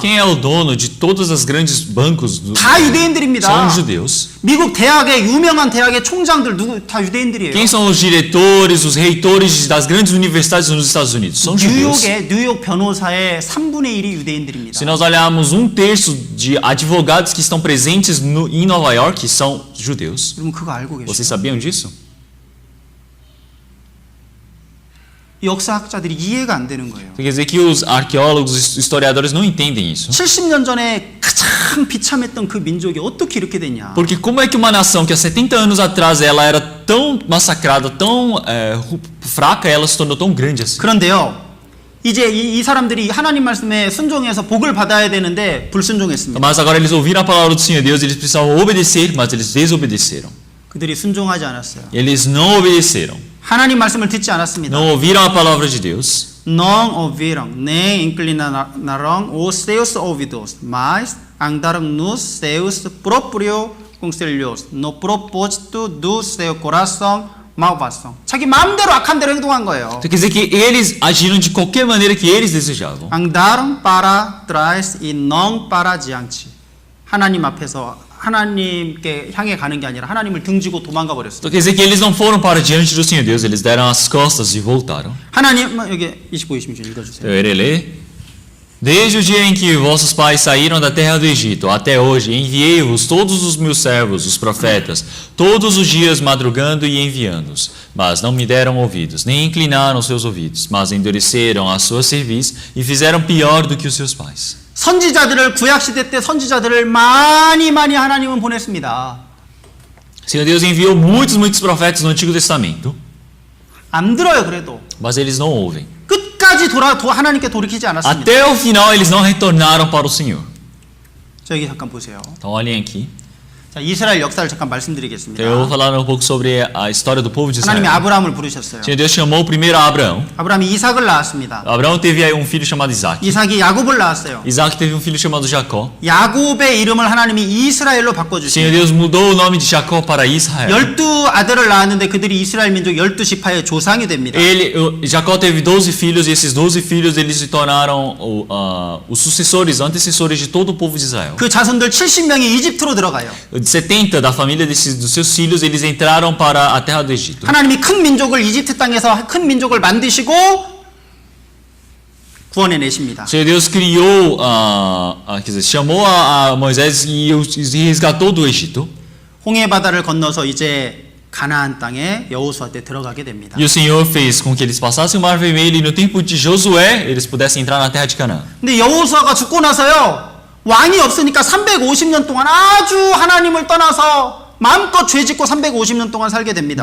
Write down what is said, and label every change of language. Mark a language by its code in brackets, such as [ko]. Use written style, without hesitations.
[pt] Quem é o dono de todos os grandes bancos do [ko] 다 유대인들입니다. [pt] São os judeus. [ko] 미국 대학의 유명한 대학의 총장들 다 유대인들이에요. [pt] Quem são os diretores, os reitores das grandes universidades nos Estados Unidos? São judeus. [ko] 뉴욕 변호사의 3분의 1이 유대인들입니다. [pt] Se nós olharmos 1/3 de advogados que estão presentes em Nova York, são judeus. [ko] 여러분 그거 알고 계세요? [pt] Vocês sabiam disso? [ko] 역사학자들이 이해가 안 되는 거예요. [pt] Quer dizer que os arqueólogos, os historiadores não entendem isso. [ko] 70년 전에 가장 비참했던 그 민족이 어떻게 이렇게 됐냐? [pt] Porque como é que uma nação que há 70 anos atrás ela era tão massacrada, tão fraca, ela se tornou tão grande assim? [ko] 그런데요. 이제 이 사람들이 하나님 말씀에 순종해서 복을 받아야 되는데 불순종했습니다. [pt] Mas agora eles ouviram a palavra do Senhor Deus, eles precisavam obedecer, mas eles desobedeceram. [ko] 그들이 순종하지 않았어요. [pt] Eles não obedeceram. [ko] 하나님 말씀을 듣지 않았습니다. [pt] Não ouviram a palavra de Deus. Não ouviram, nem inclinaram os seus ouvidos, mas andaram nos seus próprios conselhos, no propósito do seu coração malvado. [ko] 자기 마음대로 악한 대로 행동한 거예요. [pt] Então quer dizer que eles agiram de qualquer maneira que eles desejavam. Andaram para trás e não para diante. [ko] 하나님 앞에서 하나님께 향해 가는 게 아니라 하나님을 등지고 도망가 버렸어요. [pt] Então quer dizer que eles não foram para diante do Senhor Deus, eles deram as costas e voltaram. [ko] 하나님 여기 25, 26절 읽어주세요. [pt] Eu irei ler. Desde o dia em que vossos pais saíram da terra do Egito até hoje, enviei-vos todos os meus servos, os profetas, todos os dias madrugando e enviando-os. Mas não me deram ouvidos, nem inclinaram seus ouvidos, mas endureceram a sua cerviz e fizeram pior do que os seus pais. [ko] 선지자들을 구약시대 때 선지자들을 많이 하나님은 보냈습니다. [pt] Senhor Deus enviou muitos profetas no Antigo Testamento, [ko] 안 들어요 그래도. [pt] mas eles não ouvem. [ko] 끝까지 하나님께 돌이키지 않았습니다. [pt] Até o final eles não retornaram para o Senhor. [ko] 자 여기 잠깐 보세요. [pt] Então olhem aqui. [ko] 자 이스라엘 역사를 잠깐 [pt] Eu vou [ko] 말씀드리겠습니다. [pt] falar um pouco sobre a história do povo de [ko] 하나님이 [pt] Israel. [ko] 아브라함을 부르셨어요. [pt] Senhor Deus chamou primeiro a Abraão. [ko] 아브라함이 이삭을 낳았습니다. [pt] Abraão teve aí um filho chamado Isaac. [ko] 이삭이 야곱을 낳았어요. [pt] Isaac teve um filho chamado Jacó. [ko] 야곱의 이름을 하나님이 이스라엘로 [pt] Senhor Deus mudou o nome de Jacó para Israel. [ko] 12 아들을 낳았는데 그들이 이스라엘 민족 12지파의 조상이 됩니다. [pt] Jacó teve 12 filhos e esses 12 filhos eles se tornaram os sucessores, antecessores de todo o povo de Israel. [ko] 그 자손들 70명이 이집트로 들어가요. [pt] 70 da família dos seus filhos eles entraram para a terra do Egito. [ko] 하나님이 큰 민족을 이집트 땅에서 큰 민족을 만드시고 구원해 내십니다. [pt] Senhor Deus criou, quer dizer, chamou a Moisés e resgatou do Egito. [ko] 홍해 바다를 건너서 이제 가나안 땅에 여호수아 때 들어가게 됩니다. [pt] E o Senhor fez com que eles passassem o Mar Vermelho e no tempo de Josué eles pudessem entrar na terra de Canaã. [ko] 근데 여호수아가 죽고 나서요. 왕이 없으니까 350년 동안 아주 하나님을 떠나서 마음껏 죄짓고 350년 동안 살게 됩니다.